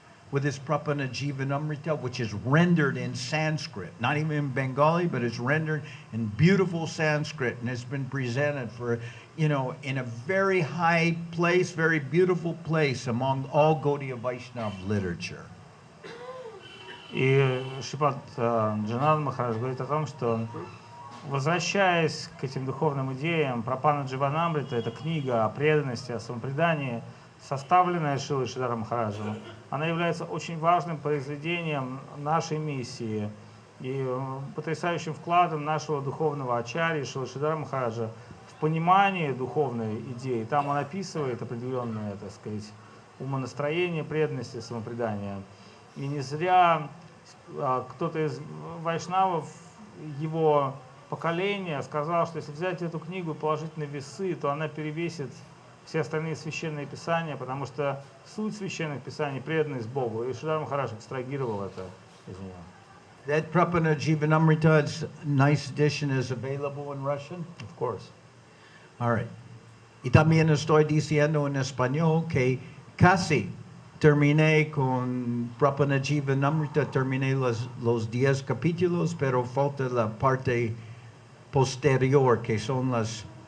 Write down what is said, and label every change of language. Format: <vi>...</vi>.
<en>with his Prapana Jivanamrita, which is rendered in Sanskrit, not even in Bengali, but it's rendered in beautiful Sanskrit and has been presented for, in a very high place, very beautiful place among all Gaudiya Vaishnava literature.</en> <ru>И Шрипад Джанардан Махарадж говорит о том, что, возвращаясь к этим духовным идеям, Прапана Дживанамрита — это книга о преданности, о самопредании, составленная Шрилой Шридаром Махараджем. Она является очень важным произведением нашей миссии и потрясающим вкладом нашего духовного ачарьи Шрилы Шридара Махараджа в понимание духовной идеи. Там он описывает определенное, так сказать, умонастроение преданности, самопредания. И не зря кто-то из вайшнавов его поколения сказал, что если взять эту книгу и положить на весы, то она перевесит все остальные священные писания, потому что суть священных писаний — преданность Богу. И Шридар Махарадж экстрагировал это из нее.</ru> <en>That Prapana Jivanamrita's nice edition is available in Russian? Of course. All right.</en> <es>Y también estoy diciendo en español que casi terminé con Prapana Jivanamrita, terminé los 10 capítulos, pero falta la parte posterior, que son las</es>